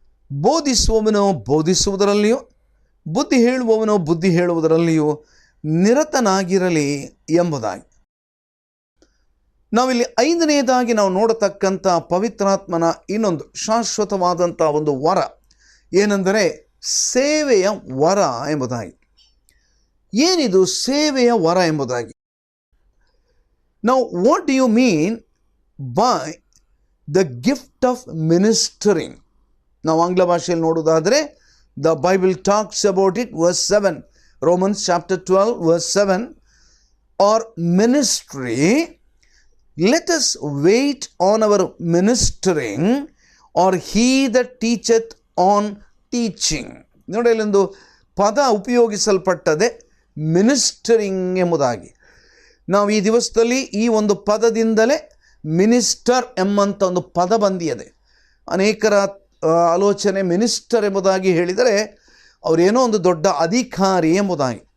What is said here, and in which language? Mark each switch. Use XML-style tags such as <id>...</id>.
<kn>ಬೋಧಿಸುವವನು ಬೋಧಿಸುವುದರಲ್ಲಿಯೂ, ಬುದ್ಧಿ ಹೇಳುವವನು ಬುದ್ಧಿ ಹೇಳುವುದರಲ್ಲಿಯೂ ನಿರತನಾಗಿರಲಿ ಎಂಬುದಾಗಿ. ನಾವಿಲ್ಲಿ 5ನೇದಾಗಿ ನಾವು ನೋಡತಕ್ಕಂಥ ಪವಿತ್ರಾತ್ಮನ ಇನ್ನೊಂದು ಶಾಶ್ವತವಾದಂಥ ಒಂದು ವರ ಏನೆಂದರೆ ಸೇವೆಯ ವರ ಎಂಬುದಾಗಿ. ಏನಿದು ಸೇವೆಯ ವರ ಎಂಬುದಾಗಿ?</kn> <en>Now, what do you mean by the gift of ministering?</en> <kn>ನಾವು ಆಂಗ್ಲ ಭಾಷೆಯಲ್ಲಿ ನೋಡೋದಾದರೆ</kn> <en>the Bible talks about it, verse 7, Romans chapter 12, verse 7, or ministry. Let us wait on our ministering, or he that teacheth on teaching.</en> <kn>ನೋಡಿ, ಇಲ್ಲೊಂದು ಪದ ಉಪಯೋಗಿಸಲ್ಪಟ್ಟದೆ, ಮಿನಿಸ್ಟರಿಂಗ್ ಎಂಬುದಾಗಿ. ನಾವು ಈ ದಿವಸದಲ್ಲಿ ಈ ಒಂದು ಪದದಿಂದಲೇ ಮಿನಿಸ್ಟರ್ ಎಂಬಂಥ ಒಂದು ಪದ ಬಂದಿದೆ. ಅನೇಕರ ಆಲೋಚನೆ ಮಿನಿಸ್ಟರ್ ಎಂಬುದಾಗಿ ಹೇಳಿದರೆ ಅವರೇನೋ ಒಂದು ದೊಡ್ಡ ಅಧಿಕಾರಿ ಎಂಬುದಾಗಿ.</kn>